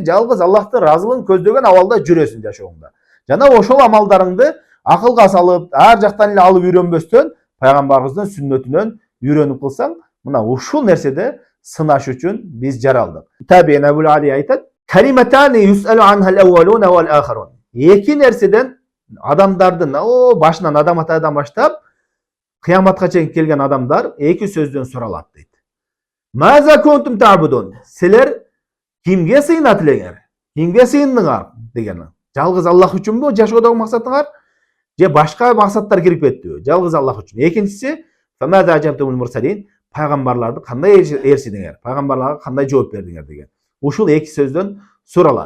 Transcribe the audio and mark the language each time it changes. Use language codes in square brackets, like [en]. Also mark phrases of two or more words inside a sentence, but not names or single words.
[ky] Жалгыз Аллахтын ыраазылыгын көздөгөн абалда жүрөсүң жашооңда. Жана ошол амалдарыңды акылга салып, ар жактан эле алып үйрөнбөстөн, пайгамбарыбыздын сүннөтүнөн үйрөнүп кылсаң, мына ушул нерседе сынаш үчүн биз жаралдык. [ar] Табиин Абул Али айтат: "كلمتان يسأل عنهما الأولون والآخرون." [ky] Эки нерседен адамдардын башынан адам атадан баштап кыяматка чейин келген адамдар эки сөздөн суралат дейт. [ar] ماذا كنتم تعبدون? [ky] Силер кимге сыйынат элеңер? Кимге сыйындыңар деген. Жалгыз Аллах үчүнбү жашоодогу максатыңар? Же башка максаттар кирип кеттиби? Жалгыз Аллах үчүн. Экинчиси, [ar] فماذا أجبتم المرسلين? [ky] Пайгамбарларды кандай ээрсидиңер? Пайгамбарларга кандай жооп бердиңер деген. Ушул эки сөздөн суралат.